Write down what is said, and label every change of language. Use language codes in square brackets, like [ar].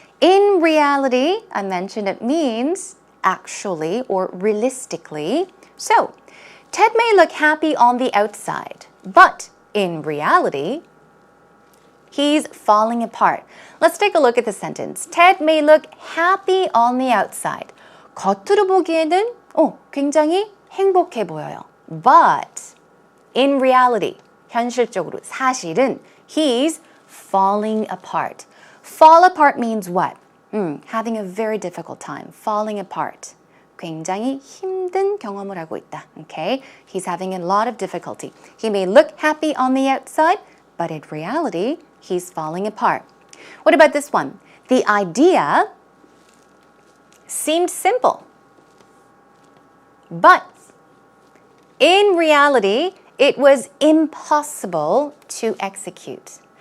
[en] In reality, I mentioned it means actually or realistically. So, Ted may look happy on the outside, but in reality, he's falling apart. Let's take a look at the sentence. Ted may look happy on the outside. [ko] 겉으로 보기에는 굉장히 행복해 보여요. [en] But in reality, [ko] 현실적으로 사실은 [en] he's falling apart. Fall apart means what? Having a very difficult time. Falling apart. [ko] 굉장히 힘든 경험을 하고 있다. [en] Okay? He's having a lot of difficulty. He may look happy on the outside, but in reality, he's falling apart. What about this one? The idea seemed simple, but in reality, it was impossible to execute.